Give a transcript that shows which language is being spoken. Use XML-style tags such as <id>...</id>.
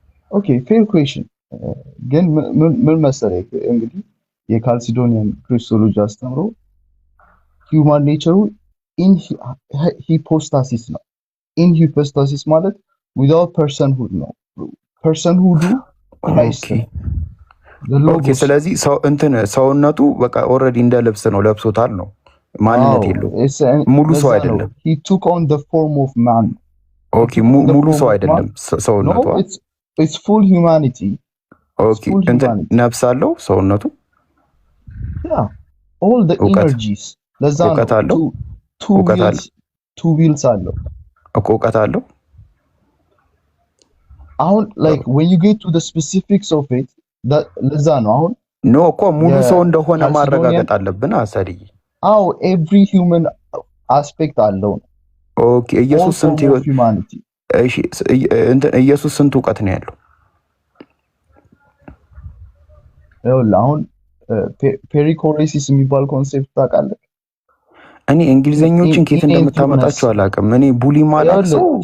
<am>ኦኬ</am> <en>ፌር ኩዌስችን።</en> <am>ግን ምን መሰለህ እንግዲህ የካልሲዶኒያን ክሪስቶሎጂ አስተምሮ ሂውማን ኔቸሩ ኢን ሂፖስታሲስ ነው። ኢን ሂፖስታሲስ ማለት</am> <en>ዊዛውት ፐርሰንሁድ</en> <am>ነው። ፐርሰንሁዱ ክራይስት ነው። ኦኬ ስለዚህ ሰው እንትን ሰውነቱ በቃ ኦልሬዲ እንደ ልብስ ነው ለብሶታል ነው ማንነት የለውም። ሙሉ ሰው አይደለም።</am> <en>he took on the form of man.</en> <am>ኦኬ ሙሉ ሰው አይደለም ሰውነቱ።</am> <en>it's full humanity.</en> <am>ኦኬ እንትን ነፍስ አለው ሰውነቱ።</am> <en>yeah all the energies</en> <am>ለዛ ነው</am> <en>two wheels</en> <am>አለው። እውቀት አለው። አሁን</am> <en>like when you get to the specifics of it</en> <am>ለዛ ነው አሁን ኖ እኮ ሙሉ ሰው እንደሆነ ማረጋገጥ አለብን አሰሪ። አዎ</am> <en>every human aspect</en> <am>አለው። ኦኬ ኢየሱስ ስንት humanity? እሺ ኢየሱስ ስንት እውቀት ነው ያለው? ይኸውልህ አሁን ፔሪኮሬሲስ የሚባል ኮንሴፕት ታውቃለህ? እኔ እንግሊዘኞችን ከየት እንደምታመጣቸው አላውቅም። እኔ ቡሊ ማለት ሰው</am>